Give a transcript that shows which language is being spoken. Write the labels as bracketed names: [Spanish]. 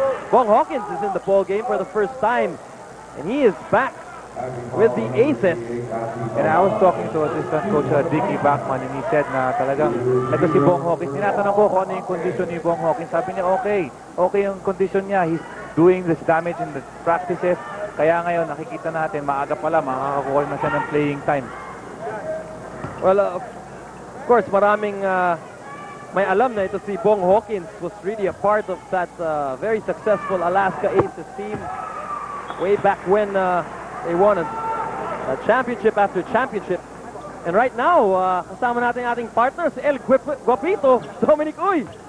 [English] Bong Hawkins is in the ball game for the first time. And he is back with the aces. And I was talking to assistant coach Dicky Bachman and he said [Filipino] na talagang ito si Bong Hawkins. Tinatanong ko kung ano yung condition ni Bong Hawkins. Sabi niya okay yung condition niya. [English] He's doing this damage in the practices. [Filipino] Kaya ngayon nakikita natin maaga pala makakakuha na siya ng playing time. [English] Well, of course, [Filipino] maraming may alam na ito si [English] Bong Hawkins was really a part of that very successful Alaska Aces team way back when they won a championship after championship. And right now, [Filipino] kasama natin ating partner si El Guapito, Dominic Uy.